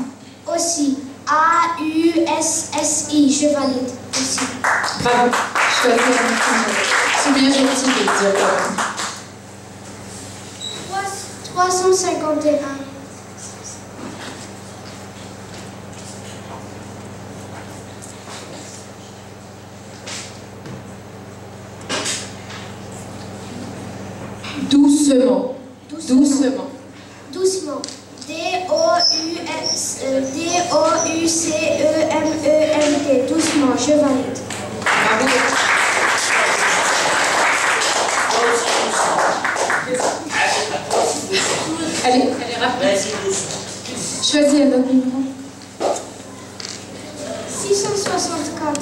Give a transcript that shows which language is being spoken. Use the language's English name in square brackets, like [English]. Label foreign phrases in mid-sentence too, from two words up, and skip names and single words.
[French] Aussi. A-U-S-S-I. Je valide. Aussi. Bravo. Choisis un numéro. C'est bien gentil de le dire. 351. Doucement. Doucement. Doucement. D-O-U-C-E-M-E-N-T. Doucement. Je valide. Bravo. Allez, rapide. Choisis un autre numéro. 664.